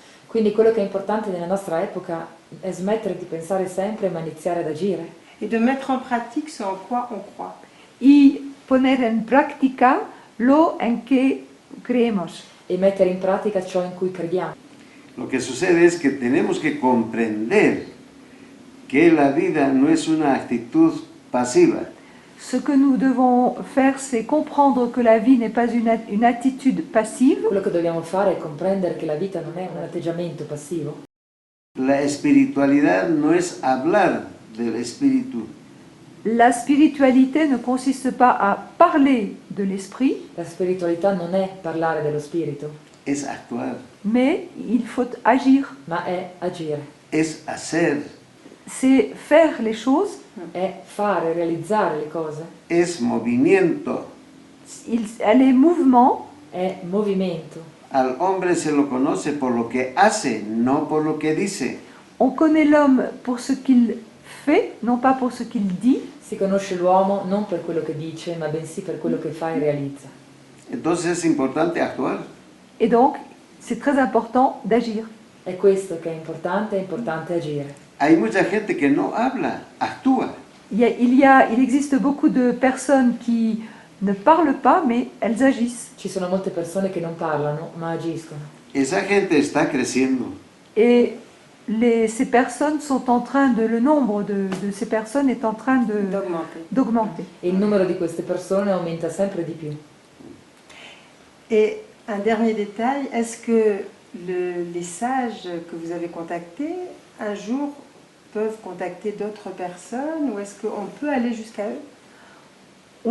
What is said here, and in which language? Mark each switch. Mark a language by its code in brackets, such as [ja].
[it] Quindi quello che è importante nella nostra epoca è smettere di pensare sempre ma iniziare ad agire [fr] Et de mettre en pratique ce en quoi on croit. [es] Y poner en práctica lo en que creemos. [it] e mettere in pratica ciò in cui crediamo. [es] Lo que sucede es que tenemos que comprender que la vida no es una actitud pasiva, [fr] Ce que nous devons faire, c'est comprendre que la vie n'est pas une attitude passive. [it] Quello che dobbiamo fare è comprendere che la vita non è un atteggiamento passivo. [es] la espiritualidad no es hablar del espíritu, [fr] La spiritualité ne consiste pas à parler de l'esprit, [it] La spiritualità non è parlare dello spirito, [es] es actuar, [fr] mais il faut agir. [it] ma è agire, [es] es hacer, [fr] C'est faire les choses. [it] è fare, realizzare le cose, [es] es movimiento. [fr] Elle est mouvement. [it] è movimento. [es] Al hombre se lo conoce por lo que hace, no por lo que dice. [fr] On connaît l'homme pour ce qu'il fait, non pas pour ce qu'il dit. [it] Si conosce l'uomo non per quello che dice, ma bensì per quello che fa e realizza. [es] Entonces es importante actuar. [fr] Et donc, c'est très important d'agir. [it] È questo che è importante agire. [es] Hay mucha gente que no habla, actúa. [fr] Il existe beaucoup de personnes qui ne parlent pas, mais elles agissent. [it] Ci sono molte persone che non parlano, ma agiscono. [es] Esa gente está creciendo. [fr] Et ces personnes sont en train le nombre de ces personnes est en train d'augmenter. [it] E il numero di queste persone aumenta sempre di più. [fr] Et un dernier détail, est-ce que les sages que vous avez contactés, un jour, peuvent contacter d'autres personnes ou est-ce qu'on peut aller jusqu'à eux?